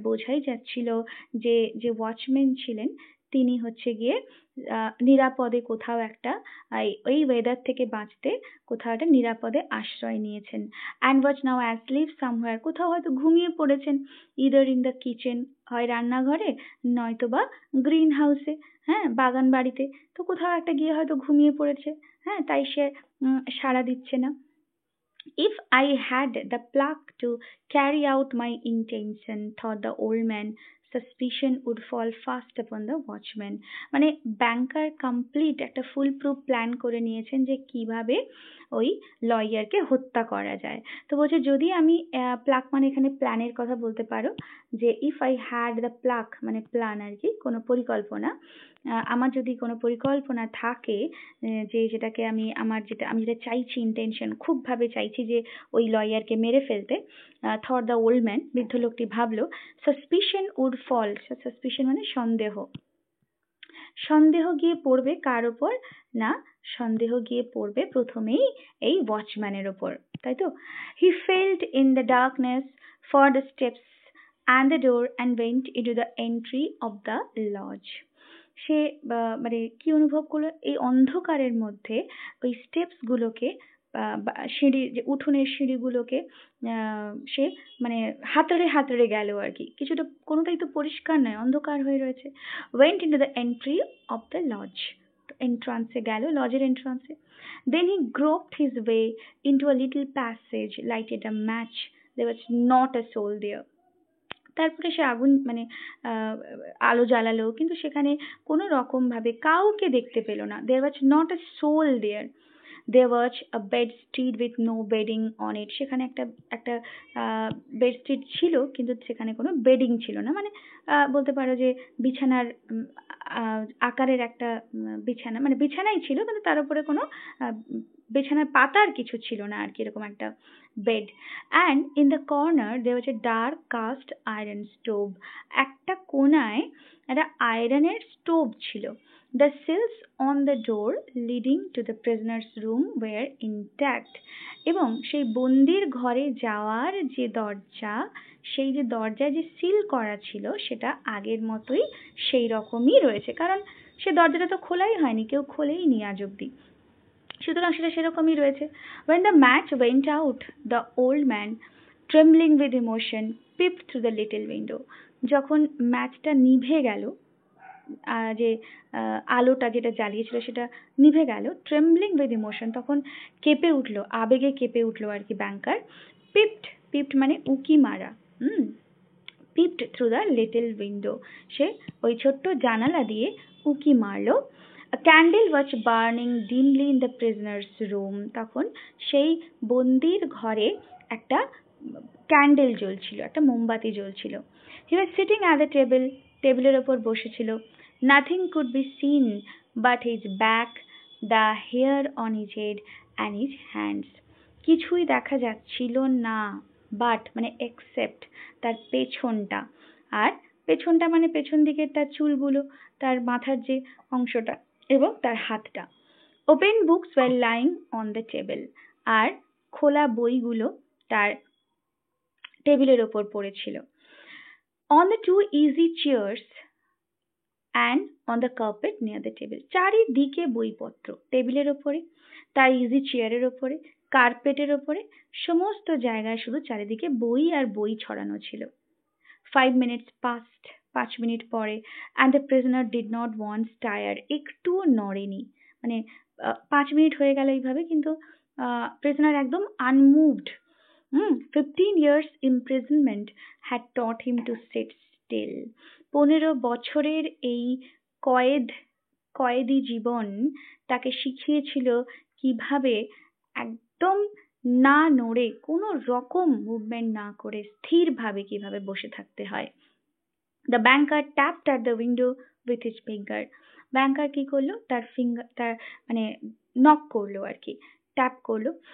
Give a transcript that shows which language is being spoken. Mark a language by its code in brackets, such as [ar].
[bn] বোঝাই যাচ্ছিল যে যে ওয়াচম্যান ছিলেন তিনি হচ্ছে গিয়ে নিরাপদে কোথাও একটা ওই ওয়েদার থেকে বাঁচতে কোথাও একটা নিরাপদে আশ্রয় নিয়েছেন। [en] and was now asleep somewhere, [bn] কোথাও হয়তো ঘুমিয়ে পড়েছেন। [en] either in the kitchen, [bn] হয় রান্নাঘরে নয়তো বা গ্রিন হাউসে, হ্যাঁ বাগান বাড়িতে, তো কোথাও একটা গিয়ে হয়তো ঘুমিয়ে পড়েছে, হ্যাঁ তাই সে সাড়া দিচ্ছে না। [en] If I had the pluck to carry out my intention, thought the old man, suspicion would fall fast upon the watchman. [bn] মানে ব্যাংকার কমপ্লিট একটা ফুল প্রুফ প্ল্যান করে নিয়েছেন যে কিভাবে ওই লয়ারকে হত্যা করা যায়। তো বলছে যদি আমি প্লাক মানে এখানে প্ল্যানের কথা বলতে পারো, যে [en] if I had the pluck [bn] মানে প্ল্যান আর কি, কোনো পরিকল্পনা, আমার যদি কোনো পরিকল্পনা থাকে যে যেটাকে আমি যেটা চাইছি, ইন্টেনশন খুব ভাবে চাইছি যে ওই লয়ারকে মেরে ফেলতে, [en] thought the old man, [bn] বৃদ্ধ লোকটি ভাবলো, [en] suspicion would fall, [bn] সাসপিশন মানে সন্দেহ, সন্দেহ গিয়ে পড়বে কার ওপর, না সন্দেহ গিয়ে পড়বে প্রথমেই এই ওয়াচম্যানের ওপর, তাই তো। [en] He felt in the darkness for the steps and the door and went into the entry of the lodge. [bn] সে মানে কি অনুভব করলো, এই অন্ধকারের মধ্যে ওই স্টেপস গুলোকে, সিঁড়ি যে উঠোনের সিঁড়িগুলোকে সে মানে হাতড়ে হাতড়ে গেল আর কি, কিছুটা কোনোটাই তো পরিষ্কার নয়, অন্ধকার হয়ে রয়েছে। [en] went into the entry of the lodge, [bn] এন্ট্রান্সে গেল, লজের এন্ট্রান্সে। [en] then he groped his way into a little passage, lighted a match, there was not a soul there. [bn] তারপরে সে আগুন মানে আলো জ্বালালো, কিন্তু সেখানে কোনো রকম ভাবে কাউকে দেখতে পেল না। [en] there was not a soul there. there was a bedstead with no bedding on it. [bn] সেখানে একটা একটা বেডশিট ছিল, কিন্তু সেখানে কোনো বেডিং ছিল না, মানে বলতে পারো যে বিছানার আকারের একটা বিছানা, মানে বিছানাই ছিল কিন্তু তার উপরে কোনো বিছানার পাতার কিছু ছিল না আর কি, এরকম একটা bed. [en] And in the corner there was a dark cast iron stove. [bn] একটা কোনায় একটা আয়রনের স্টোভ ছিল। [en] The seals on the door leading to the prisoner's room were intact. [bn] এবং সেই বন্দির ঘরে যাওয়ার যে দরজা, সেই যে দরজায় যে সিল করা ছিল সেটা আগের মতোই সেই রকমই রয়েছে, কারণ সে দরজাটা তো খোলাই হয়নি, কেউ খোলেইনি আজ অব্দি, সুতরাং সেটা সেরকমই রয়েছে। [en] When the match went out, the old man, trembling with emotion, peeped through the little window. [bn] যখন ম্যাচটা নিভে গেল, যে আলোটা যেটা জ্বালিয়েছিল সেটা নিভে গেল, [en] trembling with emotion, [bn] তখন কেঁপে উঠলো, আবেগে কেঁপে উঠলো আর কি ব্যাংকার। পিপড মানে উকি মারা, [en] peeped through the little window, [bn] সে ওই ছোট্ট জানালা দিয়ে উকি মারলো। [en] A candle was burning dimly in the prisoner's room. [bn] তখন সেই বন্দির ঘরে একটা ক্যান্ডেল জ্বলছিল, একটা মোমবাতি জ্বলছিল। [en] He was sitting at the table, [bn] টেবিলের ওপর বসেছিল। [en] Nothing could be seen but his back, the hair on his head and his hands. [bn] কিছুই দেখা যাচ্ছিল না, বাট মানে এক্সেপ্ট তার পেছনটা, আর পেছনটা মানে পেছন দিকের তার চুলগুলো, তার মাথার যে অংশটা এবং তার হাতটা। [en] open books were lying on the table, [bn] আর খোলা বইগুলো তার টেবিলের ওপর পড়েছিল। [en] on the two easy chairs and on the carpet near the table, [bn] চারিদিকে বইপত্র, টেবিলের ওপরে, তার ইজি চেয়ারের ওপরে, কার্পেটের ওপরে, সমস্ত জায়গায় শুধু চারিদিকে বই আর বই ছড়ানো ছিল। [en] 5 minutes passed, [bn] 5 মিনিট পরে, [en] and the prisoner did not once tire, [bn] একটুও নড়েনি, মানে 5 মিনিট হয়ে গেল এইভাবে, কিন্তু প্রিজনার একদম unmoved. [en] 15 years imprisonment had taught him to sit still. [bn] 15 বছরের এই কয়েদি জীবন তাকে শিখিয়েছিল কিভাবে একদম না নড়ে, কোনো রকম মুভমেন্ট না করে স্থিরভাবে কিভাবে বসে থাকতে হয়। [en] The banker tapped at the window with his finger. [bn] ব্যাংকার কি করলো, তার মানে নক করলো আর কি, ট্যাপ করলো।